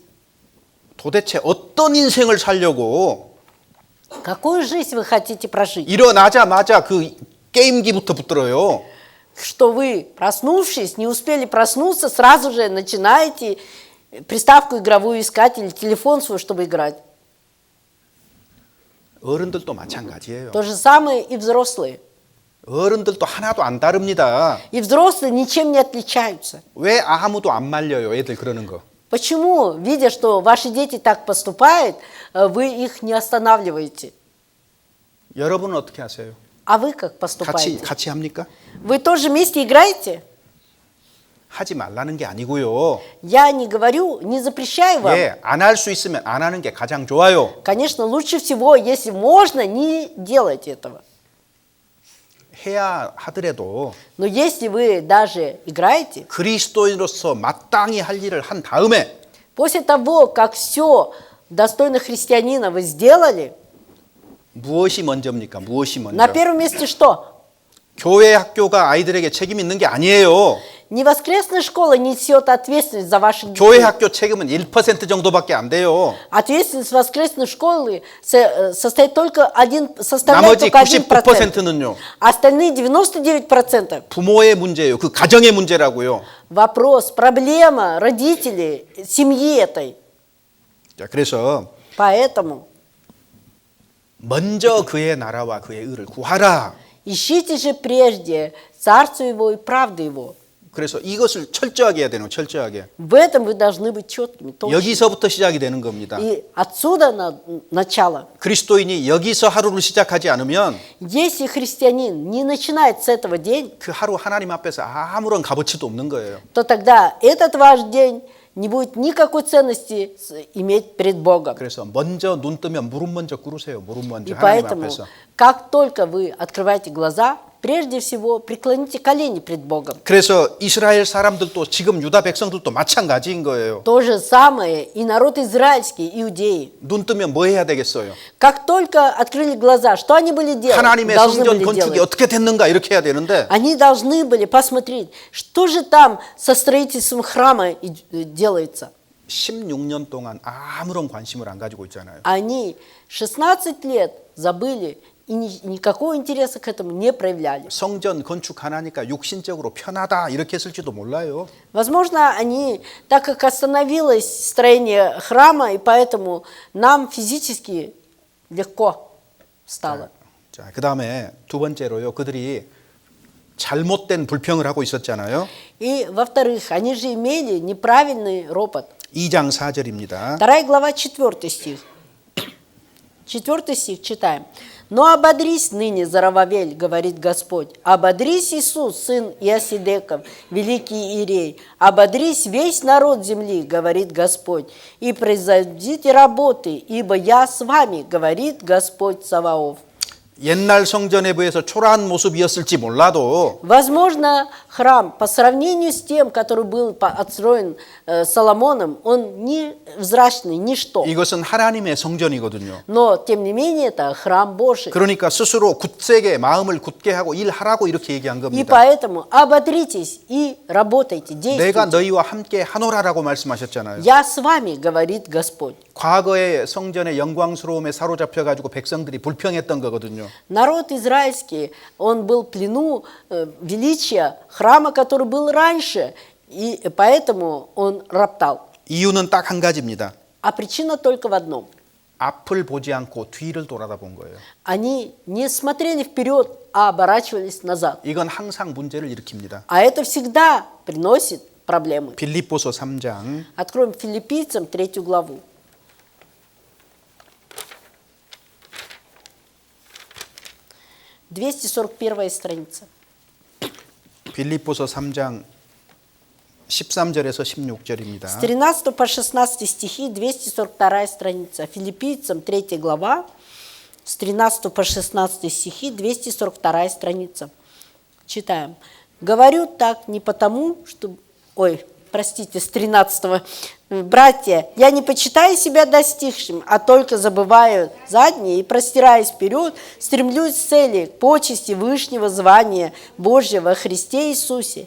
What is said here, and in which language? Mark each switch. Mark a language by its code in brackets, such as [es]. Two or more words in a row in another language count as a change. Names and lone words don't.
[ko] 도대체 어떤 인생을 살려고 [ru] Какую жизнь вы хотите прожить? [ko] 일어나자마자 그 게임기부터 붙들어요. [ru] Что вы, проснувшись, не успели проснуться, сразу же начинаете приставку игровую искать или телефон свой, чтобы играть. [ko] 어른들도 마찬가지예요. [ru] То же самое и взрослые. [ko] 어른들도 하나도 안 다릅니다. [ru] И взрослые ничем не отличаются. [ko] 왜 아무도 안 말려요? 애들 그러는 거. [ru] Почему, видя, что ваши дети так поступают, вы их не останавливаете? [ko] 여러분은 어떻게 하세요? [ru] А вы как поступаете? [ko] 같이 합니까? [ru] Вы тоже вместе играете? [ko] 하지 말라는 게 아니고요. [ru] Я не говорю, не запрещаю вам. [ko] 예, 안 할 수 있으면 안 하는 게 가장 좋아요. [ru] Конечно, лучше всего, если можно, не делайте этого. [ko] 해야 하더라도 [ru] Но если вы даже играете, [ko] 그리스도인으로서 마땅히 할 일을 한 다음에 [ru] после того, как все достойно христианина вы сделали, [ko] 무엇이 먼저입니까? 무엇이 [ru] на [ko] 먼저? [ru] первом месте что? [ko] 교회 학교가 아이들에게 책임 있는 게 아니에요. [ru] Не воскресная школа несет ответственность за ваших [ko] 교회 [ru] детей. [ko] 학교 책임은 1% 정도밖에 안 돼요. [ru] Ответственность воскресной школы состоит только составляет [ko] 나머지 [ru] только 1%. [ko] 99%는요. [ru] Остальные 99% [ko] 부모의 문제예요. 그 가정의 문제라고요. [ru] вопрос, проблема родителей, семьи этой. [ko] 자, 그래서 [ru] Поэтому [ko] 먼저 그의 나라와 그의 의를 구하라. [ru] ищите же прежде царство его и правду его. [ko] 그래서 이것을 철저하게 해야 되는 거예요. 철저하게. [ru] В этом вы должны быть четкими. точными. [ko] 여기서부터 시작이 되는 겁니다. [ru] И отсюда начало. [ko] 그리스도인이 여기서 하루를 시작하지 않으면 [ru] Если христианин не начинает с этого день, [ko] 그 하루 하나님 앞에서 아무런 값어치도 없는 거예요. [ru] то тогда этот ваш день не будет никакой ценности иметь перед Богом. [ko] 그래서 먼저 눈 뜨면 무릎 먼저 꿇으세요. 무릎 먼저 [ru] И [ko] 하나님 [ru] поэтому, [ko] 앞에서. [ru] как только вы открываете глаза, прежде всего преклоните колени пред Богом. [ko] 그래서 이스라엘 사람들도 지금 유다 백성들도 마찬가지인 거예요. [ru] То же самое и народ израильский, иудеи. [ko] 눈 뜨면 뭐 해야 되겠어요? [ru] Как только открыли глаза, что они были делать? [ko] 하나님의 [ru] Должны [ko] 성전 [ru] были [ko] 건축이 [ru] делать. [ko] 어떻게 됐는가 이렇게 해야 되는데 [ru] Они должны были посмотреть, что же там со строительством храма делается. [ko] 16년 동안 아무런 관심을 안 가지고 있잖아요. [ru] Они 16 лет забыли и никакого интереса к этому не проявляли. [ko] 성전 건축하니까 육신적으로 편하다 이렇게 했을지도 몰라요. [ru] Возможно, они, так как остановилось строение храма, и поэтому нам физически легко стало. [ko] 자, 그다음에 두 번째로요. 그들이 잘못된 불평을 하고 있었잖아요. [ru] И, во-вторых, они же имели неправильный ропот. [ko] 2장 4절입니다. [ru] 2 глава, 4 стих. 4 стих читаем. «Но ободрись ныне, Зарававель, говорит Господь, ободрись, Иисус, сын Иосидеков, великий Иерей, ободрись весь народ земли, говорит Господь, и производите работы, ибо я с вами, говорит Господь Саваоф». [ko] 옛날 성전에 비해서 초라한 모습이었을지 몰라도 [ru] Возможно, храм по сравнению с тем, который был отстроен Соломоном, он невзрачный, ничто. [ko] 이것은 하나님의 성전이거든요. [ru] Но, тем не менее, это храм Божий. [ko] 그러니까 스스로 굳세게 마음을 굳게 하고 일하라고 이렇게 얘기한 [ru] И [ko] 겁니다. [ru] поэтому ободритесь и работайте, [ko] 내가 [ru] действуйте. [ko] 너희와 함께 하노라라고 말씀하셨잖아요. [ru] Я с вами, говорит Господь. [ko] 과거의 성전의 영광스러움에 사로잡혀 가지고 백성들이 불평했던 거거든요. [ru] Народ израильский, он был в плену величия храма, который был раньше, и поэтому он роптал. [ko] 이유는 딱 한 가지입니다. [ru] А причина только в одном. [ko] 앞을 보지 않고 뒤를 돌아다 본 거예요. [ru] Они не смотрели вперед, а оборачивались назад. [ko] 이건 항상 문제를 일으킵니다. [ru] А это всегда приносит проблемы. [ko] 빌립보서 3장 [ru] Откроем Филиппийцам 3 главу. (241 страница). [ko] 빌립보서 3장 13절에서 [ru] С [ko] 16절입니다. [ru] 13 по 16 стихи, 242 страница. Филиппийцам 3 глава, с 13 по 16 стихи, 242 страница. Читаем. «Говорю так не потому, что...» Ой, простите, с 13. «Братья, я не почитаю себя достигшим, а только забываю заднее и, простираясь вперед, стремлюсь к цели, к почести вышнего звания Божьего во Христе Иисусе.